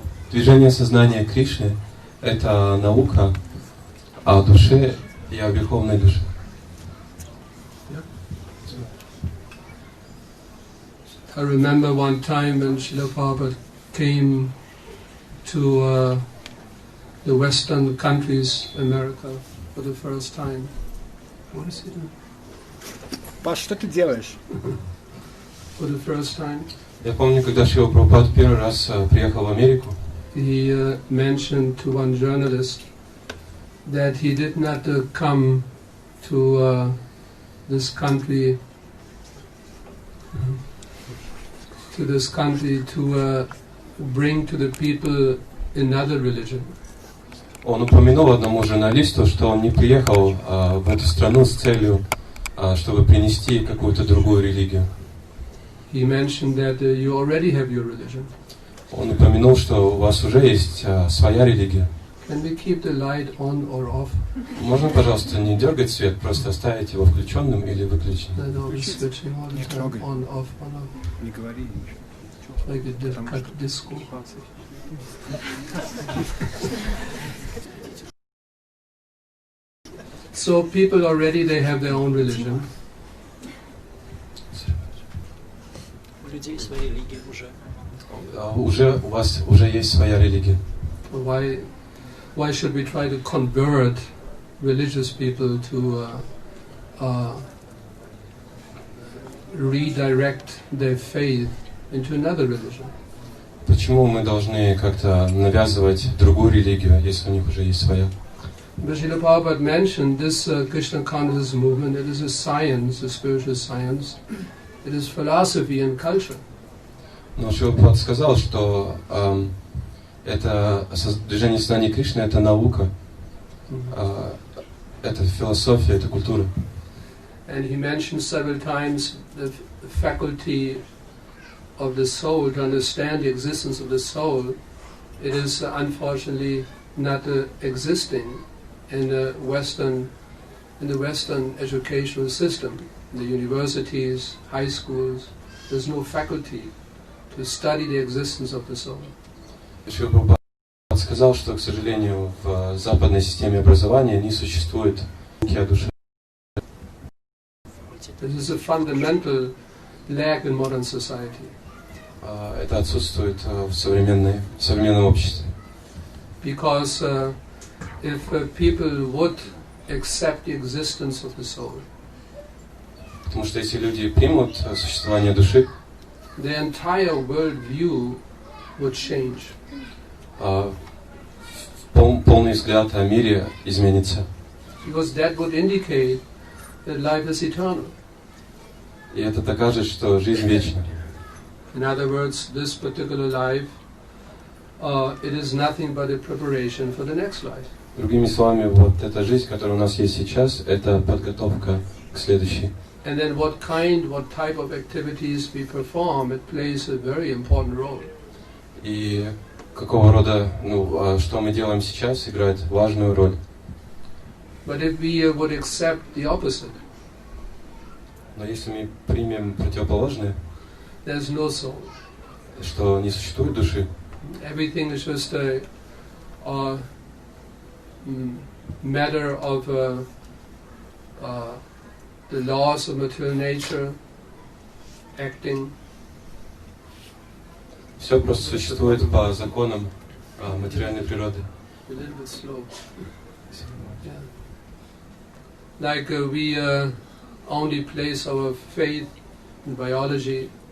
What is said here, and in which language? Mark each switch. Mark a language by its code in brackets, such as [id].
[ru] Движение сознания Кришны – это наука о душе и о Верховной душе. [en] I remember one time when Šrila Prabhupada came to the Western countries, America, for the first time. What is he doing? [ru] Паш, что ты делаешь? [en] For the first time. [ru] Я помню, когда Шрила Прабхупада первый раз приехал в Америку. [en] He mentioned to one journalist that he did not come to this country to bring to the people another religion. [ru] Он упомянул одному журналисту, что он не приехал в эту страну с целью, чтобы принести какую-то другую религию. [en] He mentioned that you already have your religion. [ru] Он упомянул, что у вас уже есть своя религия. [en] Can we keep the light on or off? [ru] Можно, пожалуйста, не дергать свет, просто оставить его включенным или выключенным? [en] No, we're switching all the time on, off, on, off. [ru] Не говори ничего. [en] Like a disco. So people already, they have their own religion. [ru] У людей своя религия уже. Уже у вас уже есть своя религия. [en] Why should we try to convert religious people to redirect their faith into another religion? [ru] Почему мы должны как-то навязывать другую религию, если у них уже есть своя? [en] Srila Prabhupada mentioned this Krishna consciousness movement. It is a science, a spiritual science. It is philosophy and culture. [ru] Но Шрила Прабхупада сказал, что это движение сознания Кришны, это наука, это философия, это культура. [en] And he mentioned several times the faculty of the soul to understand the existence of the soul. It is unfortunately not existing in the Western educational system, in the universities, high schools. There's no faculty to study the existence of the soul. [ru] Шрила Прабхупада сказал, что, к сожалению, в западной системе образования не существует науки о душе. [en] This is a fundamental lack in modern society. [ru] Это отсутствует в современном обществе. [en] Because if people would accept the existence of the soul, [ru] Потому что если люди примут существование души, [en] their entire world view would change. [ru] Полный взгляд о мире изменится. [en] Because that would indicate that life is eternal. [ru] И это докажет, что жизнь вечна. [en] In other words, this particular life, it is nothing but a preparation for the next life. [ru] Другими словами, вот эта жизнь, которая у нас есть сейчас, это подготовка к следующей. [en] And then what type of activities we perform, it plays a very important role. [ru] И какого рода, что мы делаем сейчас, играет важную роль. [en] But if we would accept the opposite, [ru] Но если мы примем противоположное, [en] there's no soul. [ru] что не существует души, [en] Everything is just a matter of the laws of material nature, acting. [ru] все просто существует по законам материальной природы. [en] A little bit slow. Yeah. Like we only place our faith in biology.